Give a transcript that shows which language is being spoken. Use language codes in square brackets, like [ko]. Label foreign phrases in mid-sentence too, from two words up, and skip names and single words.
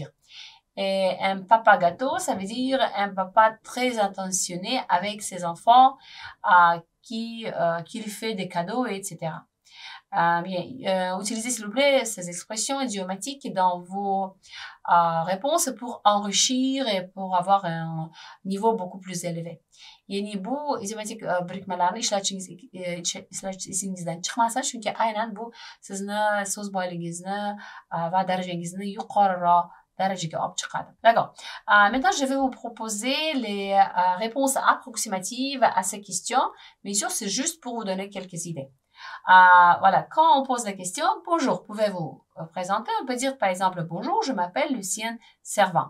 [fr] Et un papa gâteau, ça veut dire un papa très attentionné avec ses enfants, qui lui fait des cadeaux, etc. Bien, utilisez s'il vous plaît ces expressions idiomatiques dans vos réponses pour enrichir et pour avoir un niveau beaucoup plus élevé. [uz] Yani bu idiomatik birikmalarni ishlatishingizdan chiqmasin, chunki aynan bu sizni so'z boyligingizni va darajangizni yuqoriroq darajaga olib chiqadi. [fr] D'accord. Maintenant, je vais vous proposer les réponses approximatives à ces questions. Bien sûr, c'est juste pour vous donner quelques idées. Voilà, quand on pose la question, bonjour, pouvez-vous présenter? On peut dire par exemple, bonjour, je m'appelle Lucienne Servant.